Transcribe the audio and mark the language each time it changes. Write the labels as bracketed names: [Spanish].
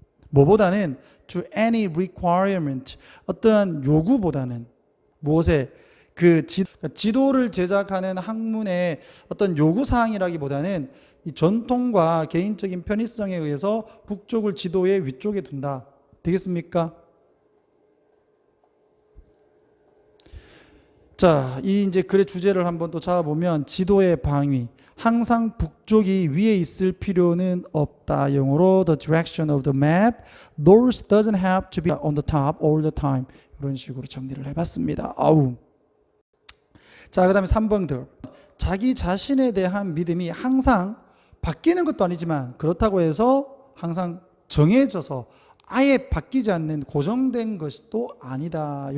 [Korean] 뭐보다는 [English] to any requirement [Korean] 어떠한 요구보다는 무엇에 그 지도를 제작하는 학문의 어떤 요구 사항이라기보다는 이 전통과 개인적인 편의성에 의해서 북쪽을 지도의 위쪽에 둔다. 되겠습니까? 자, 이 이제 글의 주제를 한번 또 잡아보면 지도의 방위. 항상 북쪽이 위에 있을 필요는 없다. 영어로 [English] the direction of the map. North doesn't have to be on the top all the time. [Korean] 이런 식으로 정리를 해봤습니다. 아우. 자, 그 다음에 3번 들. 자기 자신에 대한 믿음이 항상 바뀌는 것도 아니지만 그렇다고 해서 항상 정해져서 아예 바뀌지 않는 고정된 것이 또 아니다.